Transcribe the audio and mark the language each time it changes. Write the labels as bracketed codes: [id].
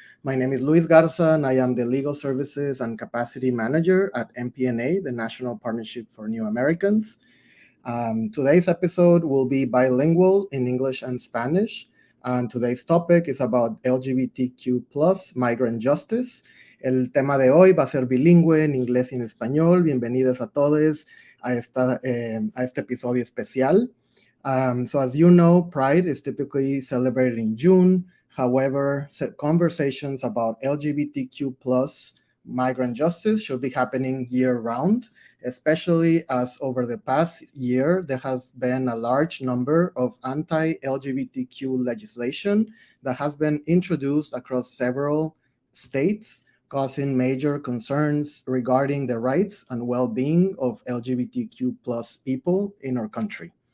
[en] My name is Luis Garza, and I am the Legal Services and Capacity Manager at MPNA, the National Partnership for New Americans. Today's episode will be bilingual in English and Spanish, and today's topic is about LGBTQ plus migrant justice. [es] El tema de hoy va a ser bilingüe en inglés y en español. Bienvenidos a todos a este episodio especial. [en] So as you know, Pride is typically celebrated in June. However, conversations about LGBTQ plus migrant justice should be happening year-round, especially as over the past year, there has been a large number of anti-LGBTQ legislation that has been introduced across several states, causing major concerns regarding the rights and well-being of LGBTQ plus people in our country.